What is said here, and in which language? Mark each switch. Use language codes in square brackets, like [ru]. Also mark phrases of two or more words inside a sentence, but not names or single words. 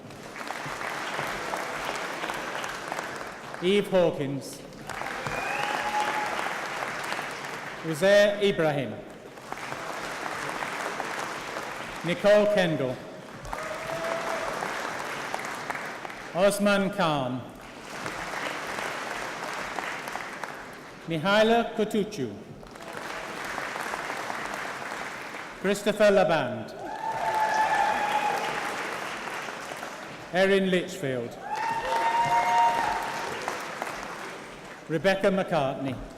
[en] Eve Hawkins. Uzair Ibrahim. Nicole Kendall. Osman Khan. Mihaila Kutucu. Christopher Laband. Erin Litchfield. Rebecca McCartney.